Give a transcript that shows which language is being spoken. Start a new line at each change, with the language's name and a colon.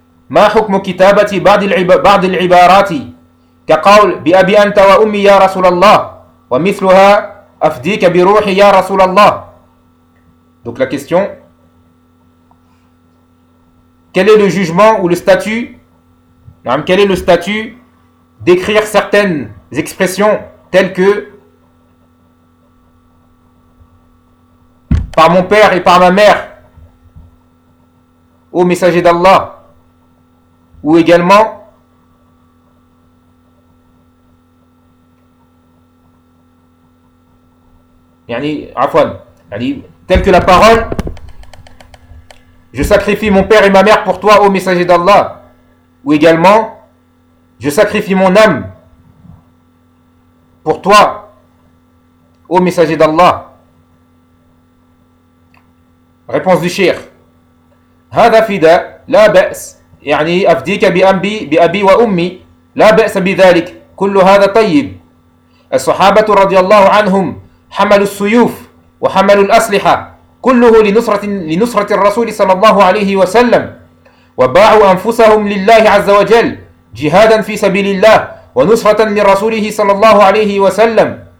Arabic: ما حكم كتابة بعض العبارات كقول بأبي أنت وأمي يا رسول الله ومثلها أفديك بروحي يا رسول الله.
French: Donc la question. Quel est le jugement ou le statut? Quel est le statut d'écrire certaines expressions telles que par mon père et par ma mère, ô messager d'Allah, ou également telle que la parole: je sacrifie mon père et ma mère pour toi, ô messager d'Allah, ou également je sacrifie mon âme pour toi, ô messager d'Allah. Réponse du cheikh:
Arabic: هذا فداء لا بأس يعني أفديك بأبي بأبي وأمي لا بأس بذلك كل هذا طيب. الصحابة رضي الله عنهم حملوا السيوف وحملوا الأسلحة كله لنصرة الرسول صلى الله عليه وسلم، وباعوا أنفسهم لله عز وجل جهادا في سبيل الله ونصرة لرسوله صلى الله عليه وسلم.